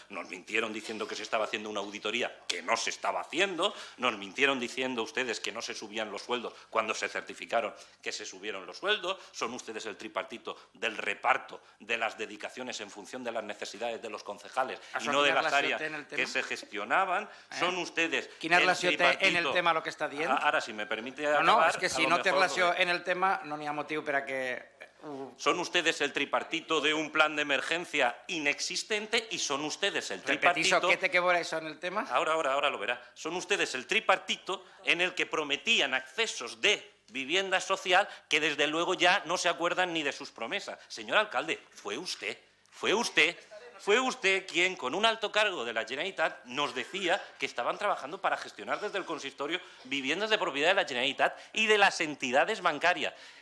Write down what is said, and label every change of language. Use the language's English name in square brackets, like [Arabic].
[Spanish] Nos mintieron diciendo que se estaba haciendo una auditoría que no se estaba haciendo. Nos mintieron diciendo ustedes que no se subían los sueldos cuando se certificaron que se subieron los sueldos. Son ustedes el tripartito del reparto de las dedicaciones en función de las necesidades de los concejales y no de las áreas que se gestionaban. Son ustedes [Catalan] Quina relació té en el tema lo que està dient? [Spanish] Ara, si me permite acabar... [Catalan] No, és que si no té relació en el tema, no n'hi ha motiu per a que... [Spanish] Son ustedes el tripartito de un plan de emergencia inexistente y son ustedes el tripartito... [Catalan] Repetizo, ¿qué té que veure això en el tema? [Spanish] Ahora lo verá. Son ustedes el tripartito en el que prometían accesos de vivienda social que desde luego ya no se acuerdan ni de sus promesas. Señor alcalde, fue usted fue usted quien, con un alto cargo de la Generalitat, nos decía que estaban trabajando para gestionar desde el consistorio viviendas de propiedad de la Generalitat y de las entidades bancarias.